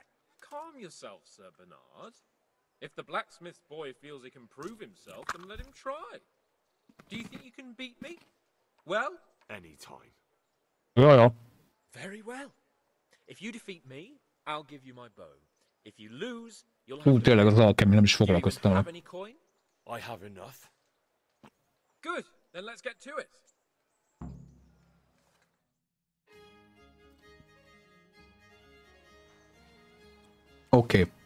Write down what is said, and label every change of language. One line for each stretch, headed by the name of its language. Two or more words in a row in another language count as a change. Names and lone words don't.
English: Calm yourself, Sir Bernard. If the blacksmith boy feels he can prove himself, then let him try. Do you think you can beat me? Well? Anytime. Yeah. Very well. If you defeat me, I'll give you my bow. If you lose, you'll have
Hungarian: tényleg az alkemi, nem is foglalkoztam.
English: have any coin? I have enough. Good. Then let's get to it.
Hungarian: Oké.